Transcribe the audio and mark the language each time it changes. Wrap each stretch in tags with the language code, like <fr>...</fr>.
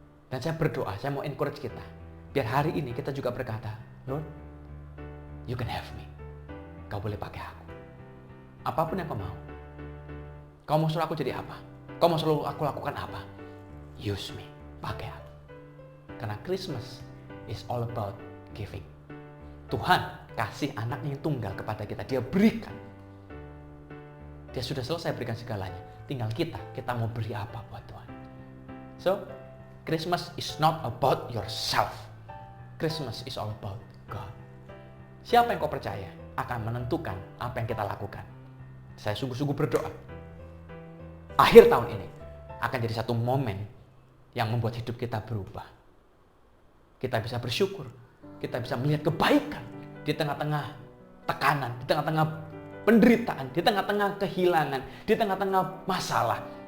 <id>Dan saya berdoa, saya mau encourage kita. Biar hari ini kita juga berkata,</id> <en>Lord, you can have me.</en> <id>Kau boleh pakai aku. Apapun yang kau mau. Kau mau suruh aku jadi apa? Kau mau suruh aku lakukan apa?</id> <en>Use me.</en> <id>Pakai aku. Karena</id> <en>Christmas is all about giving.</en> <id>Tuhan kasih anaknya yang tunggal kepada kita. Dia berikan. Dia sudah selesai berikan segalanya. Tinggal kita mau beri apa buat Tuhan.</id> <en>So, Christmas is not about yourself. Christmas is all about God.</en> <id>Siapa yang kau percaya akan menentukan apa yang kita lakukan. Saya sungguh-sungguh berdoa. Akhir tahun ini akan jadi satu momen yang membuat hidup kita berubah. Kita bisa bersyukur. Kita bisa melihat kebaikan di tengah-tengah tekanan, di tengah-tengah penderitaan, di tengah-tengah kehilangan, di tengah-tengah masalah.</id>